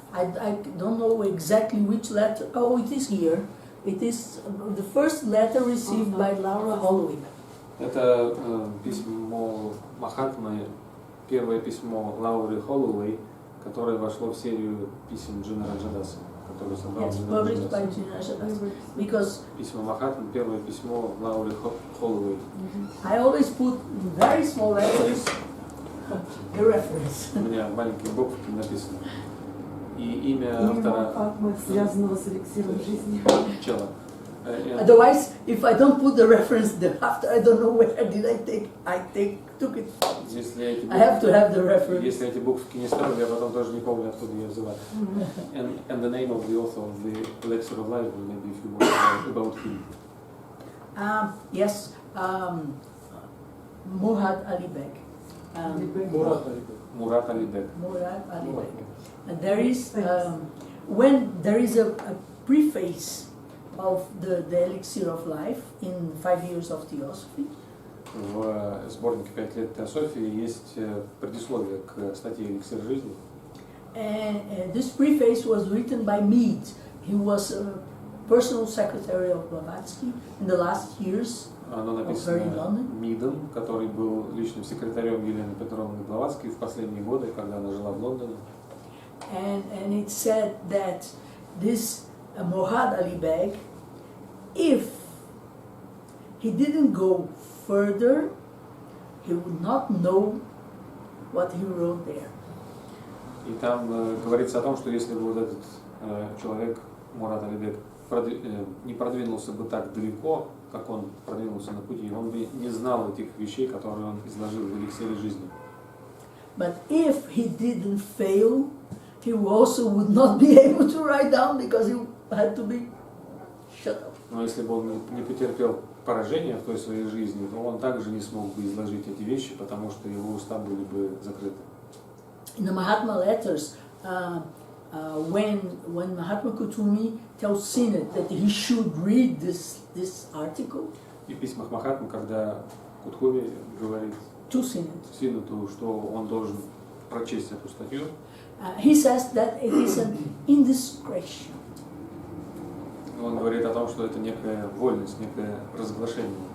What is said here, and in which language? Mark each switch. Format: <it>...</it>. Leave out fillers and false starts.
<en>I don't know exactly which letter. Oh, it is here. It is the first letter received by Laura Holloway.</en> <ru>Это письмо Махатмы, первое письмо Лауры Холлоуэй, которое вошло в серию писем Джинарajadasa, которое собрал</ru> <en>Yes, published by Jinarajadasa. Because</en> <ru>письмо Махатмы, первое письмо Лауры Холлоуэй.</ru> <en>I always put in very small letters the reference.</en> <ru>У меня маленькие буквы написано. И имя автора Махатмы, связанного с эликсиром жизни. Чела.</ru> <en>Otherwise, if I don't put the reference thereafter, I don't know where did took it. I have to have the reference.</en> <ru>Если эти буквы не ставлю, я потом тоже не помню, откуда я взяла.</ru> <en>And the name of the author of the Elixir of Life, maybe if you want about him. Yes, Murad Ali Beg.</en> <ru>Мурат Али Бек.</ru> <en>Murad Ali Beg. And there is when there is a preface of the Elixir of Life in 5 years of Theosophy.</en> <ru>В сборнике «5 лет теософии» есть предисловие к статье «Эликсир жизни».</ru> <en>And this preface was written by Mead. He was a personal secretary of Blavatsky in the last years.</en> <ru>Оно написано Мидом, который был личным секретарем Елены Петровны Блаватской в последние годы, когда она жила в Лондоне.</ru> <en>And it said that this Murad Ali Beg, if he didn't go further, he would not know what he wrote there.</en> <ru>И там говорится о том, что если бы вот этот человек, Мурат Али Бек, не продвинулся бы так далеко, как он продвинулся на пути, он бы не знал этих вещей, которые он изложил в эликсире жизни.</ru> <en>But if he didn't fail, he also would not be able to write down because he had to be shut up.</en> <ru>Но если бы он не потерпел поражения в той своей жизни, то он также не смог бы изложить эти вещи, потому что его уста были бы закрыты.</ru> <en>In the Mahatma letters, when Mahatma Kutumi tells Synod that he should read this article,</en> <ru>И в письмах Махатмы, когда Кутхуми говорит</ru> <en>to Synod,</en> <ru>Синату, что он должен прочесть эту статью,</ru> <en>he says that it is an indiscretion.</en> <ru>он говорит о том, что это некая вольность, некое разглашение.</ru>